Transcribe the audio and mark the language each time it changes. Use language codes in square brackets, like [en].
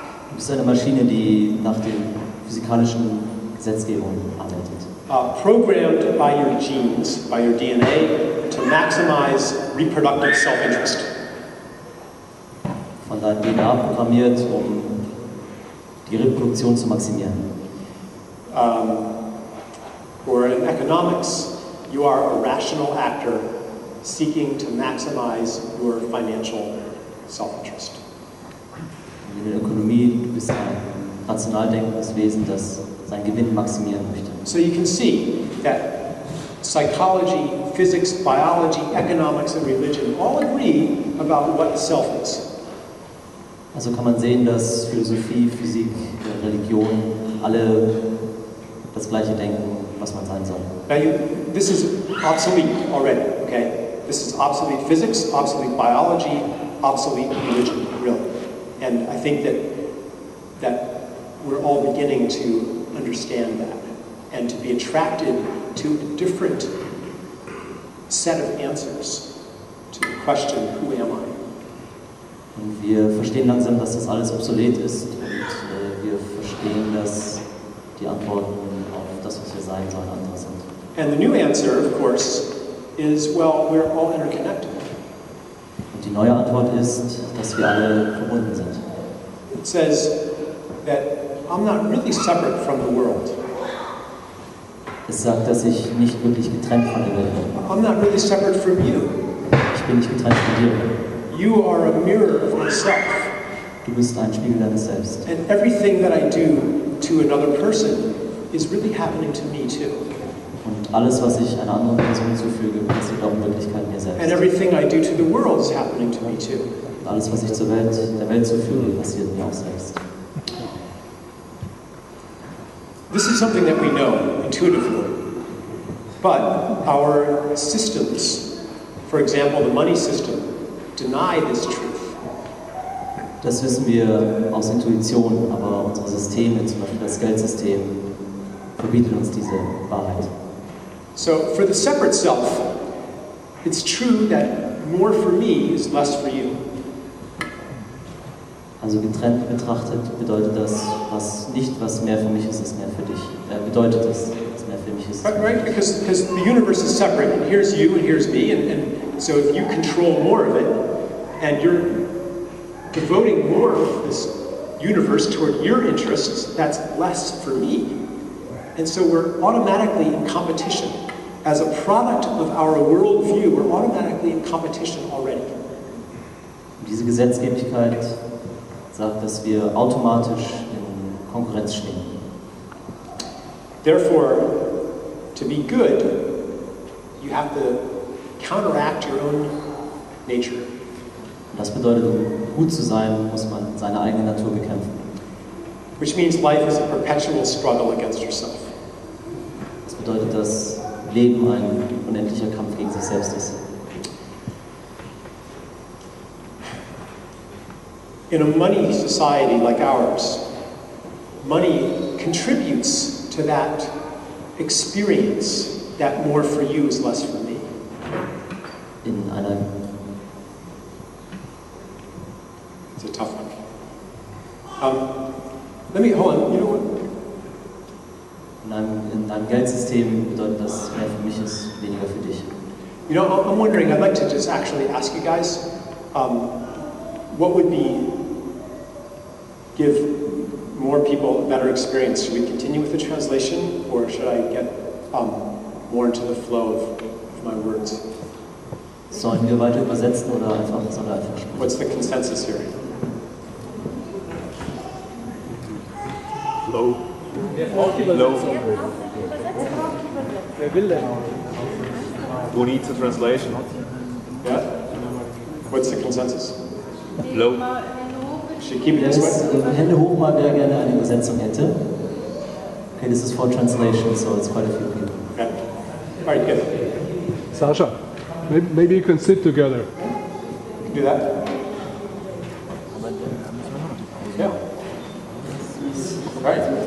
[de] Du bist eine Maschine, die nach den physikalischen Gesetzgebungen arbeitet. [en] Programmed by your genes, by your DNA, to maximize reproductive self-interest. [de] Von deinem DNA programmiert, um die Reproduktion zu maximieren. [en] Or in economics, you are a rational actor seeking to maximize your financial self-interest. [de] In der Ökonomie, du bist ein rational denkendes Wesen, das seinen Gewinn maximieren möchte. [en] So you can see that psychology, physics, biology, economics, and religion all agree about what self is. [de] Also kann man sehen, dass Philosophie, Physik, Religion alle das Gleiche denken, was man sein soll. [en] Now this is obsolete already, okay? This is obsolete physics, obsolete biology, obsolete religion, really. And I think that we're all beginning to understand that and to be attracted to a different set of answers to the question, who am I? [de] Und wir verstehen langsam, dass das alles obsolet ist und wir verstehen, dass die Antworten auf das, was wir sein sollen, andere sind. [en] And the new answer, of course, is, well, we're all interconnected. [de] Und die neue Antwort ist, dass wir alle verbunden sind. [en] It says that I'm not really separate from the world. [de] Es sagt, dass ich nicht wirklich getrennt von der Welt bin. [en] I'm not really separate from you. [de] Ich bin nicht getrennt von dir. [en] You are a mirror of myself. [de] Du bist ein Spiegel deines Selbst. [en] And everything that I do to another person is really happening to me too. [de] Und alles, was ich einer anderen Person zufüge, passiert auch in Wirklichkeit mir selbst. [en] And everything I do to the world is happening to me too. [de] Und alles, was ich der Welt zufüge, passiert mir auch selbst. [en] This is something that we know intuitively. But our systems, for example, the money system, deny this truth. [de] Das wissen wir aus Intuition, aber unsere Systeme, zum Beispiel das Geldsystem, verbietet uns diese Wahrheit. [en] So for the separate self, it's true that more for me is less for you. [de] Also getrennt betrachtet bedeutet das, was mehr für mich ist, ist mehr für dich. Bedeutet das, was mehr für mich ist. [en] Right? Because the universe is separate, and here's you and here's me, and so if you control more of it, and you're devoting more of this universe toward your interests, that's less for me. And so we're automatically in competition. As a product of our worldview, we're automatically in competition already. [de] Diese Gesetzgebigkeit sagt, dass wir automatisch in Konkurrenz stehen. [en] Therefore, to be good, you have to counteract your own nature. [de] Und das bedeutet, um gut zu sein, muss man seine eigene Natur bekämpfen. [en] Which means life is a perpetual struggle against yourself. [de] Das bedeutet, dass Leben ein unendlicher Kampf gegen sich selbst ist. [en] In a money society like ours, money contributes to that experience that more for you is less for me. [de] In einer [en] It's a tough one. Hold on, you know what? [de] In einem Geldsystem bedeutet das, mehr für mich ist, weniger für dich. [en] You know, I'm wondering, I'd like to just actually ask you guys, what would give more people a better experience? Should we continue with the translation, or should I get more into the flow of my words? [de] Sollen wir weiter übersetzen oder einfach sprechen? [en] What's the consensus here? Low. Low. [de] Wer will denn? [en] Who needs a translation? Yeah? What's the consensus? Low. Should keep it this way? [de] Hände hoch mal, wer gerne eine Übersetzung hätte. [en] Okay, this is for translation, so it's quite a few people. Okay. All right, good. Sasha, maybe you can sit together. You can do that? Yeah. All right.